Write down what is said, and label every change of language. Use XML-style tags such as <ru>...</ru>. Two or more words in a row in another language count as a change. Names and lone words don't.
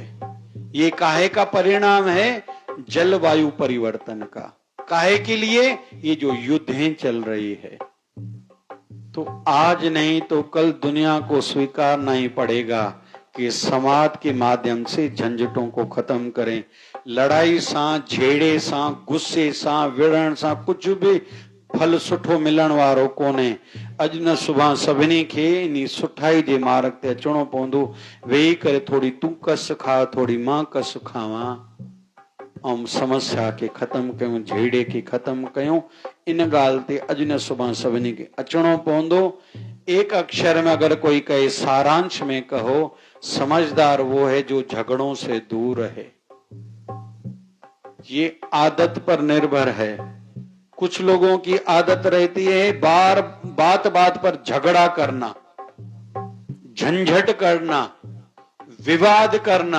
<hi>ये काहे का परिणाम है? जलवायु परिवर्तन का। काहे के लिए? ये जो युद्धें चल रही है। तो आज नहीं तो कल दुनिया को स्वीकारना ही पड़ेगा कि संवाद के माध्यम से झंझटों को खत्म करें।</hi> <sd>लड़ाई सां, झेड़े सां, गुस्से सां, विढ़ण सां कुछ भी फल सुठो मिलण वारो कोन्हे। अॼु न सुभाणे सभिनी खे इन सुठाई जे मार्ग ते अचणो पवंदो। वेही करे थोड़ी तूं कस खा, थोड़ी मां कस खावां, ऐं समस्या खे ख़त्म कयूं, झेड़े खे ख़त्म कयूं। इन ॻाल्हि ते अॼु न सुभाणे सभिनी खे अचणो पवंदो।</sd> <hi>एक अक्षर में अगर कोई कहे, सारांश में कहो, समझदार वो है जो झगड़ों से दूर है। ये आदत पर निर्भर है। कुछ लोगों की आदत रहती है बात बात पर झगड़ा करना, झंझट करना, विवाद करना।</hi>